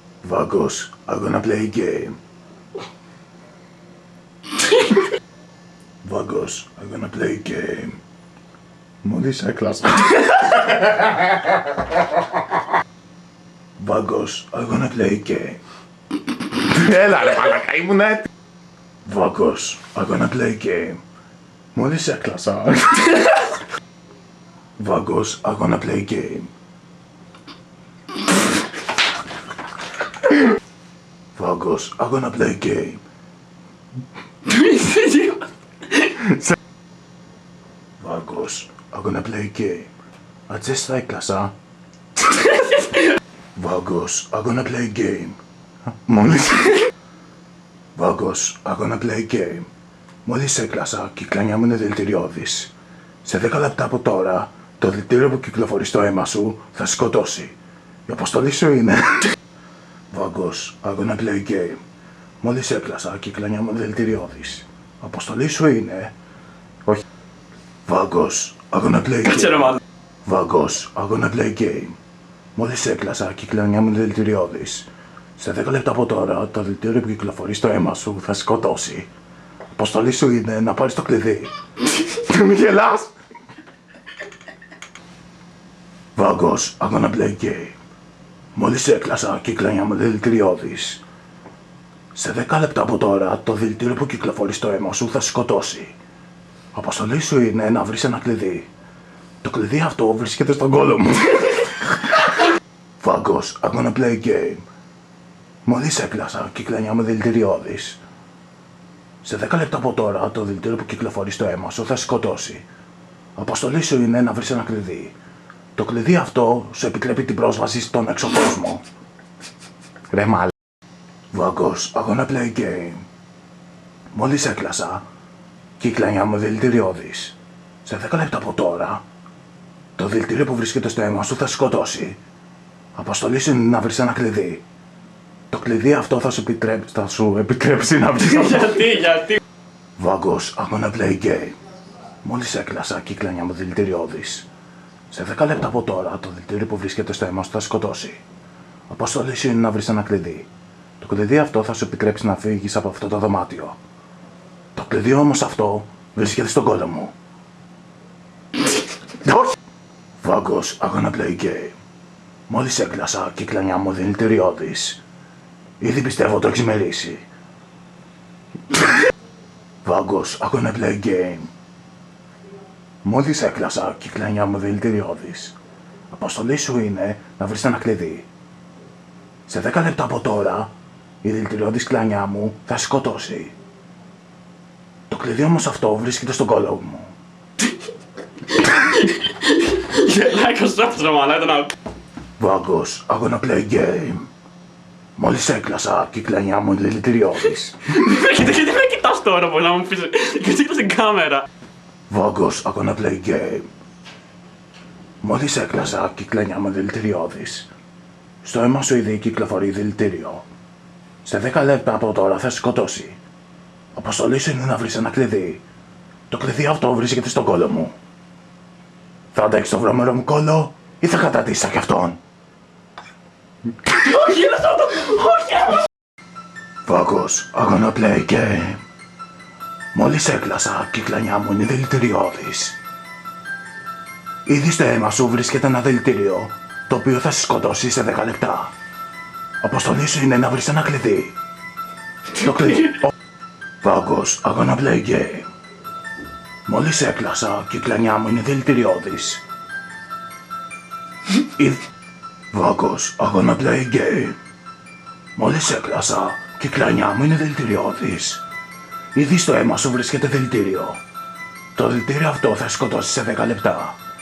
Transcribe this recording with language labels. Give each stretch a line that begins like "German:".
English: Vagos, I'm gonna play a game. Vagos, I'm gonna play a game.
Greek: Μόλις έκλασα.
English: Vagos, I'm gonna play a game.
Greek: Έλα ρε μαλάκα, ήμουν έτοιμος.
English: Vagos, I'm gonna play a game.
Greek: Μόλις έκλασα.
English: Vagos, I'm gonna play a game. Vagos, I'm gonna play a game. Vagos, I'm gonna play a game.
Greek: Ατζες θα έκλασα.
English: Vagos, I'm gonna play a game.
Greek: Μόλις...
English: Vagos, I'm gonna play a game.
Greek: Μόλις έκλασα και η κλανιά μου είναι δηλητηριώδης. Σε 10 λεπτά από τώρα, το δηλητήριο που κυκλοφορεί στο αίμα σου θα σε σκοτώσει. Η αποστολή σου είναι...
English: Vagos, I'm gonna play a game.
Greek: Μόλις έκλασα και η κλανιά μου είναι δηλητηριώδης. Η αποστολή σου είναι... Όχι.
English: Vagos, I'm gonna play a game. Vagos, I'm gonna play a game.
Greek: Μόλις έκλασα και η κλανιά μου είναι δηλητηριώδης. Σε 10 λεπτά από τώρα, το δηλητήριο που κυκλοφορεί στο αίμα σου θα σε σκοτώσει. Η αποστολή σου είναι να πάρεις το κλειδί. Μη γελάς.
English: Vagos, I'm gonna play a game.
Greek: Μόλις έκλασα και η κλανιά μου είναι δηλητηριώδης. Σε 10 λεπτά από τώρα, το δηλητήριο που κυκλοφορεί στο αίμα σου θα σε σκοτώσει. Η αποστολή σου είναι να βρεις ένα κλειδί. Το κλειδί αυτό βρίσκεται στον κόλο μου.
English: Vagos, I'm gonna play a game.
Greek: Μόλις έκλασα και η κλανιά μου είναι δηλητηριώδης. Σε 10 λεπτά από τώρα, το δηλητήριο που κυκλοφορεί στο αίμα σου θα σε σκοτώσει. Η αποστολή σου είναι να βρεις ένα κλειδί. Το κλειδί αυτό σου επιτρέπει την πρόσβαση στον έξω κόσμο. Ρε μάλ.
English: Vagos, I'm gonna play a game.
Greek: Μόλις έκλασα και η κλανιά μου είναι δηλητηριώδης. Σε 10 λεπτά από τώρα, το δηλητήριο που βρίσκεται στο αίμα σου θα σε σκοτώσει. Η αποστολή σου είναι να βρεις ένα κλειδί. Το κλειδί αυτό θα σου επιτρέψει να βρεις αυτό. Γιατί.
English: Vagos, I'm gonna play a game.
Greek: Μόλις έκλασα και η κλανιά μου είναι δηλητηριώδης. Σε 10 λεπτά από τώρα, το δηλητήριο που βρίσκεται στο αίμα σου θα σε σκοτώσει. Η αποστολή σου είναι να βρεις ένα κλειδί. Το κλειδί αυτό θα σου επιτρέψει να φύγεις από αυτό το δωμάτιο. Το κλειδί όμως αυτό βρίσκεται στον κόλο μου. Όχι!
English: Vagos, I'm gonna play a game.
Greek: Μόλις έκλασα και η κλανιά μου είναι δηλητηριώδης. Ήδη πιστεύω το έχεις μερίσει.
English: Vagos, I'm gonna play a game.
Greek: Μόλις έκλασα και η κλανιά μου είναι δηλητηριώδης. Αποστολή σου είναι να βρεις ένα κλειδί. Σε 10 λεπτά από τώρα, η δηλητηριώδης κλανιά μου θα σε σκοτώσει. Το κλειδί όμως αυτό βρίσκεται στον κόλο μου. Γελάκος τρόπος ρε μαλάκα.
English: Vagos, I'm gonna play a game.
Greek: Μόλις έκλασα και η κλανιά μου είναι δηλητηριώδης. Γιατί με κοιτάς τώρα που να μου πεις. Γιατί κοιτάς την κάμερα.
English: Vagos, I'm gonna play a game.
Greek: Μόλις έκλασα και η κλανιά μου είναι δηλητηριώδης. Στο αίμα σου ήδη κυκλοφορεί δηλητήριο. Σε 10 λεπτά από τώρα θα σε σκοτώσει. Αποστολή σου είναι να βρεις ένα κλειδί. Το κλειδί αυτό βρίσκεται στον κόλο μου. Θα αντέξεις το βρωμένο μου κόλο ή θα κατατήσεις και αυτόν. Όχι, είναι αυτό. Όχι.
English: Vagos, I'm gonna play a game.
Greek: Μόλις έκλασα και η κλανιά μου είναι δηλητηριώδης. Ήδη στο αίμα σου βρίσκεται ένα δηλητήριο, το οποίο θα σε σκοτώσει σε 10 λεπτά. Αποστολή σου είναι να βρεις ένα κλειδί. Το κλειδί...
English: Vagos, I'm gonna play a game.
Greek: Μόλις έκλασα και η κλανιά μου είναι δηλητηριώδης.
English: Vagos, I'm gonna play a game.
Greek: Μόλις έκλασα και η κλανιά μου είναι δηλητηριώδης. Ήδη στο αίμα σου βρίσκεται δηλητήριο. Το δηλητήριο αυτό θα σκοτώσει σε 10 λεπτά. Αποστολή σου είναι να βρεις ένα κλειδί.